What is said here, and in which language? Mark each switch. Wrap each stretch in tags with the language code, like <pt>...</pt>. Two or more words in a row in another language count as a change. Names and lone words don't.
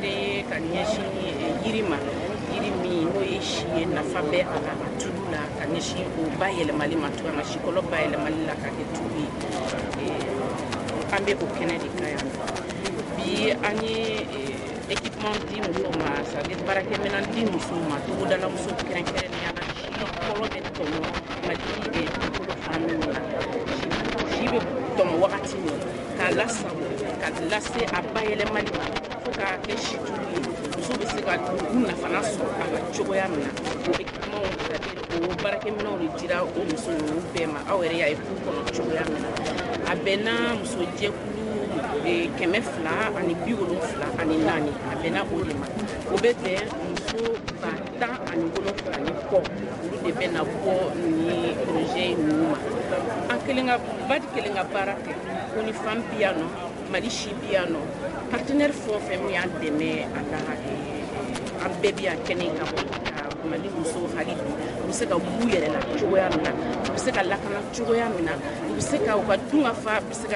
<bm>ka ɲɛsin yiri ma yiri min n'o ye si ye nafa bɛ a la a tulu la ka ɲɛsin o bayɛlɛmali ma cogoya ma sikɔlɔ bayɛlɛmali la ka kɛ tulu ye an bɛ o kɛnɛ de kan yan bi an ye équipement di musow ma c'est-à-dire baarakɛminɛn di musow ma togodala musow kɛrɛnkɛrɛnnenya la si kɔrɔ bɛ tɔmɔ mali dugukolo fan minnu na si bɛ tɔmɔ wagati min k'a lasago ka lase a bayɛlɛmali ma fo k'a kɛ si tulu ye muso bɛ se ka u nafana sɔrɔ a la cogoya min na o équipement c'est-à-dire o baarakɛminɛnw de dira o muso ninnu bɛɛ ma aw yɛrɛ y'a ye k'u kɔnɔ cogoya min na a bɛnna muso jɛkulu 274 a bɛnna o de ma o bɛ bɛn muso 10,7 ni kɔ olu de bɛna bɔ ni projet ninnu ma an badi kelen ka baara kɛ ko ni femme bi yan nɔ mali si bi yan nɔ partenaire fɛn o fɛn min y'an dɛmɛ a la an bɛɛ bi yan kɛnɛ kan mali musow hali bi u bɛ se ka b'u yɛrɛ la cogoya min na u bɛ se ka lakana cogoya min na u bɛ se ka u ka dunkafa bɛ se ka</bm>